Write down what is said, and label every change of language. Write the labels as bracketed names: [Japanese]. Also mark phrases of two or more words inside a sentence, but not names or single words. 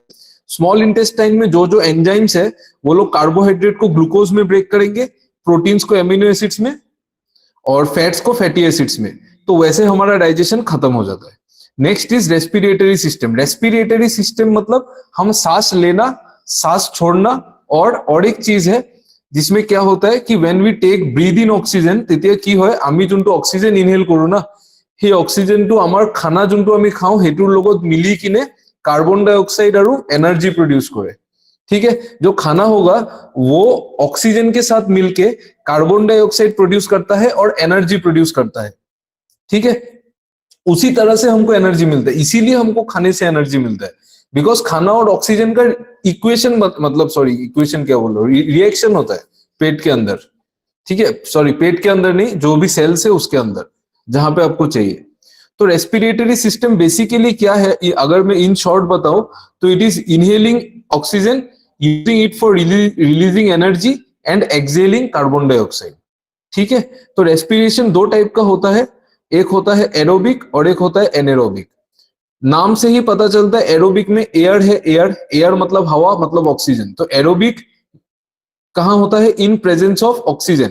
[English] small intestine [Hindi] में जो जो एंजाइम्स है वो लोग कार्बोहाइड्रेट को ग्लूकोज में ब्रेक करेंगे, प्रोटीन्स को [English] amino acids [Hindi] में, और फैट्स को [English] fatty acids [Hindi] में। तो वैसे हमारा डाइजेशन खत्म हो जाता है। [English] next is respiratory system. respiratory system [Hindi] मतलब हम सांस लेना, सांस छोड़ना, और एक चीज है जिसमें क्या होता है कि [English] when we take breath in oxygen, [Assamese] তেতিয়া কি হয়, আমি যোনটো [English] oxygen inhale [Assamese] কৰো না, সেই অক্সিজেনটো আমাৰ খানা যোনটো আমি খাওঁ সেইটোৰ লগত মিলি কিনে [Hindi] कार्बन डाइऑक्साइड और एनर्जी प्रोड्यूस करे। ठीक है, जो खाना होगा वो ऑक्सीजन के साथ मिलके [English] carbon dioxide produce [Hindi] करता है और [English] energy produce [Hindi] करता है। ठीक है, उसी तरह से हमको एनर्जी मिलता है, इसीलिए हमको खाने से एनर्जी मिलता है। बिकॉज खाना और ऑक्सीजन का इक्वेशन, मतलब [English] sorry equation [Hindi] क्या बोल रहा हूँ, रिएक्शन होता है पेट के अंदर। ठीक है, सॉरी पेट के अंदर नहीं, जो भी सेल्स है उसके अंदर, जहां पे आपको चाहिए। तो [English] respiratory system basically [Hindi] क्या है, अगर मैं [English] in short [Hindi] बताऊं तो [English] it is inhaling oxygen, using it for releasing energy, and exhaling carbon dioxide. [Hindi] ठीक है, तो रेस्पिरेशन 2 टाइप का होता है, एक होता है एरोबिक और एक होता है एनेरोबिक। नाम से ही पता चलता है, एरोबिक में एयर है, एयर मतलब हवा, मतलब ऑक्सीजन। तो एरोबिक कहां होता है? [English] in presence of oxygen.